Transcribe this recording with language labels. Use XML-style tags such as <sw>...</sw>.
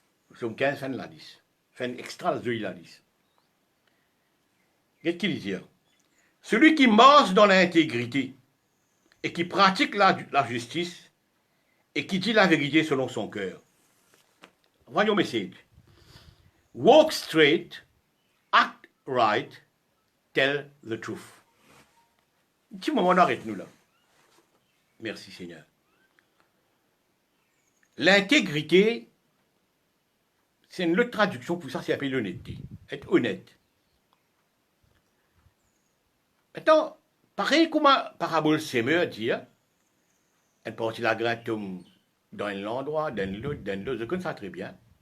<fr>Nous sommes 15 fin de la liste. Fin extra de la liste. Qu'est-ce qu'il dit? Celui qui marche dans l'intégrité et qui pratique la justice et qui dit la vérité selon son cœur. Voyons le message.</fr> <en>Walk straight, act right, tell the truth.</en> <fr>Un petit moment, on arrête nous là. Merci Seigneur. L'intégrité, c'est une autre traduction pour ça, c'est appelé l'honnêteté. Être honnête. Maintenant, pareil comme la parabole Semeur dit, elle porte la graine tombe dans un endroit, dans l'autre, je connais ça très bien.</fr>